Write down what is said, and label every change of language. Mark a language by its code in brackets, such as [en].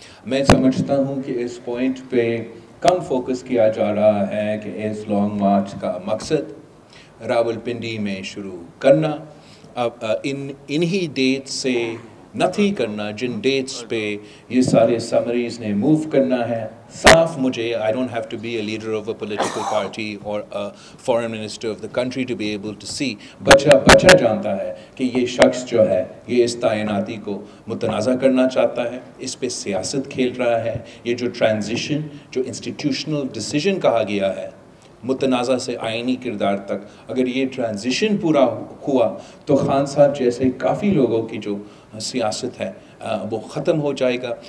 [ur] میں سمجھتا ہوں کہ اس پوائنٹ پہ کم فوکس کیا جا رہا ہے کہ اس لانگ مارچ کا مقصد راولپنڈی میں شروع کرنا، اب انہی ڈیٹ سے نتھی کرنا جن ڈیٹس پہ یہ سارے سمریز نے موو کرنا ہے. صاف مجھے [en] I don't have to be a leader of a political party or a foreign minister of the country to be able to see. [ur] بچہ جانتا ہے کہ یہ شخص جو ہے یہ اس تعیناتی کو متنازع کرنا چاہتا ہے، اس پہ سیاست کھیل رہا ہے. یہ جو ٹرانزیشن جو انسٹیٹیوشنل ڈیسیجن کہا گیا ہے متنازع سے آئینی کردار تک، اگر یہ ٹرانزیشن پورا ہوا تو خان صاحب جیسے کافی لوگوں کی جو سیاست ہے وہ ختم ہو جائے گا.